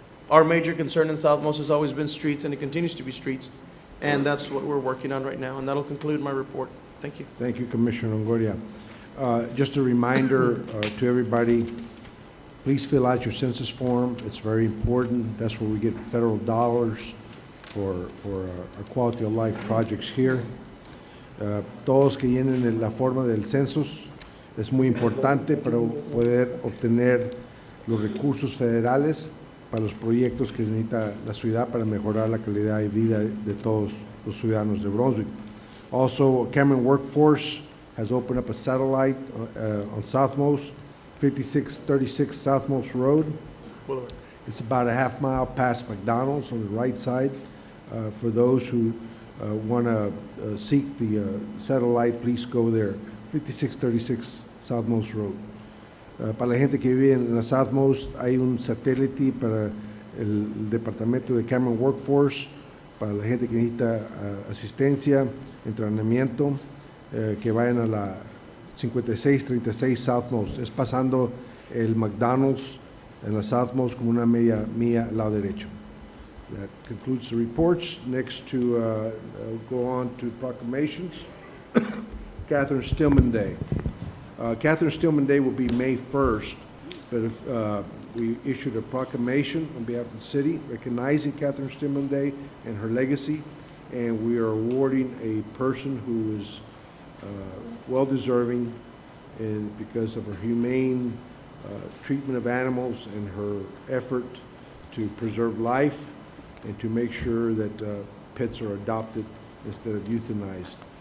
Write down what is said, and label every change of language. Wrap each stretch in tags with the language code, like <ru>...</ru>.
<en>Our major concern in Southmost has always been streets, and it continues to be streets, and that's what we're working on right now, and that'll conclude my report. Thank you. Thank you, Commissioner Longoria. Just a reminder to everybody, please fill out your census form. It's very important. That's where we get federal dollars for our quality of life projects here.</en> <es>Todos que llenen la forma del census es muy importante para poder obtener los recursos federales para los proyectos que necesita la ciudad para mejorar la calidad de vida de todos los ciudadanos de Brunswick.</es> <en>Also, Cameron Workforce has opened up a satellite on Southmost, 5636 Southmost Road. It's about a half mile past McDonald's on the right side. For those who want to seek the satellite, please go there, 5636 Southmost Road.</en> <es>Para la gente que vive en la Southmost, hay un satélite para el departamento de Cameron Workforce, para la gente que necesita asistencia, entrenamiento, que vayan a la 5636 Southmost. Es pasando el McDonald's en la Southmost como una media milla al lado derecho.</es> <en>That concludes the reports. Next to go on to proclamations. Catherine Stillman Day. Catherine Stillman Day will be May 1st, but if, we issued a proclamation on behalf of the city recognizing Catherine Stillman Day and her legacy, and we are awarding a person who is well-deserving and because of her humane treatment of animals and her effort to preserve life and to make sure that pets are adopted instead of euthanized.</en>